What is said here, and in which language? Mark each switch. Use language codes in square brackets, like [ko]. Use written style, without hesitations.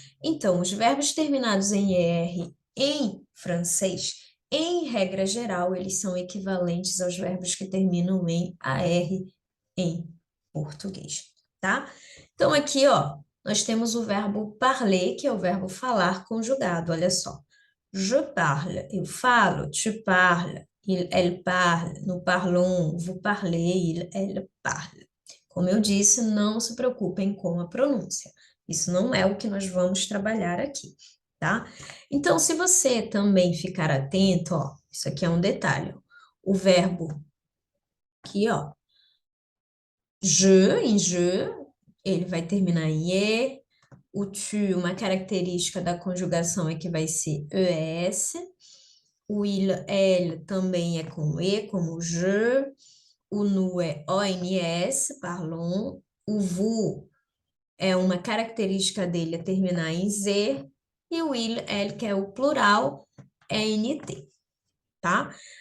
[pt] Então, os verbos terminados em ER em francês, em regra geral, eles são equivalentes aos verbos que terminam em AR em português, tá? Então, aqui, ó, nós temos o verbo parler, que é o verbo falar conjugado, olha só. [fr] Je parle, [pt] eu falo, [fr] tu parles, elle parle, nous parlons, vous parlez, elle parle. [pt] Como eu disse, não se preocupem com a pronúncia. Isso não é o que nós vamos trabalhar aqui, tá? Então, se você também ficar atento, ó, isso aqui é um detalhe, ó, o verbo aqui, ó, je, em je, ele vai terminar em e, o tu, uma característica da conjugação é que vai ser es, o il, elle também é com e, como je, o nous é ons, parlons, o vous é uma característica dele é terminar em z, e o il, elle, que é o plural, é nt, tá?